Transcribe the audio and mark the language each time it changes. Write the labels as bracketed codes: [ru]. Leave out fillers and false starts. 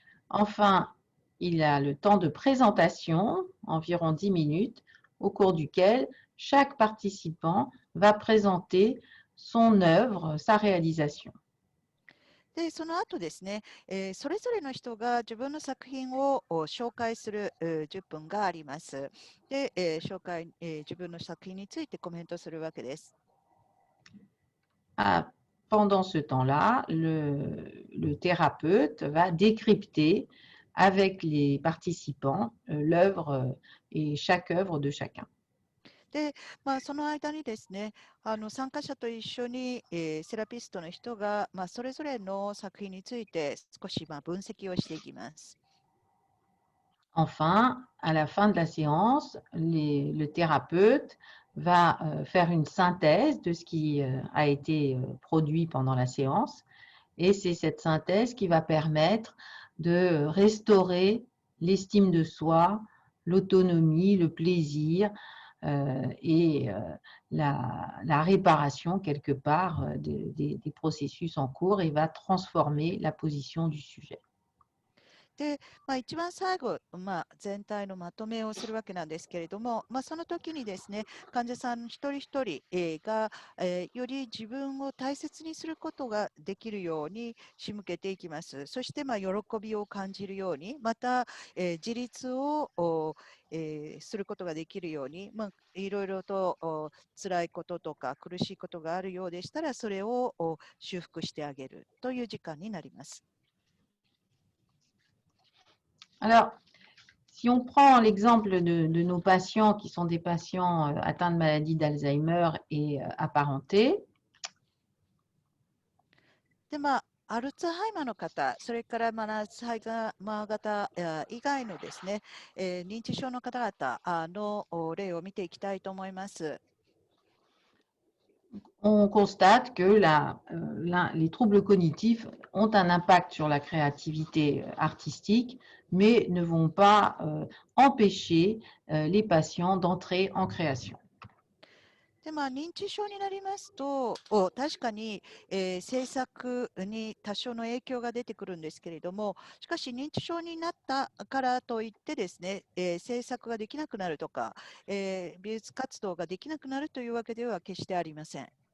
[fr] Enfin, il a le temps de présentation, environ 10 minutes, au cours duquel chaque participant va présenter son œuvre, sa réalisation. [ja] で、その後ですね、それぞれの人が自分の作品を紹介する10分があります。で、自分の作品についてコメントするわけです。 [fr] Ah, pendant ce temps-là, le thérapeute va décrypter avec les participants l'œuvre et chaque œuvre de chacun. [ja] で、その間にですね、参加者と一緒に、セラピストの人が、それぞれの作品について少し分析をしていきます。 [fr] Enfin, à la fin de la séance, le thérapeute va faire une synthèse de ce qui a été produit pendant la séance et c'est cette synthèse qui va permettre de restaurer l'estime de soi, l'autonomie, le plaisir et la réparation quelque part des processus en cours et va transformer la position du sujet. [ja] で、一番最後、全体のまとめをするわけなんですけれども、その時にですね、患者さん一人一人が、より自分を大切にすることができるように仕向けていきます。そして、喜びを感じるように、また、自立をすることができるように、いろいろと辛いこととか苦しいことがあるようでしたら、それを修復してあげるという時間になります。 [fr] Alors, si on prend l'exemple de nos patients qui sont des patients atteints de maladie d'Alzheimer et apparentés, [ja] で、アルツハイマーの方、それからアルツハイマー型以外のですね、認知症の方々の例を見ていきたいと思います。 [fr] on constate que les troubles cognitifs ont un impact sur la créativité artistique, mais ne vont pas empêcher les patients d'entrer en création. [ja] で、認知症になりますと、確かに、制作に多少の影響が出てくるんですけれども、しかし認知症になったからといってですね、制作ができなくなるとか、美術活動ができなくなるというわけでは決してありません。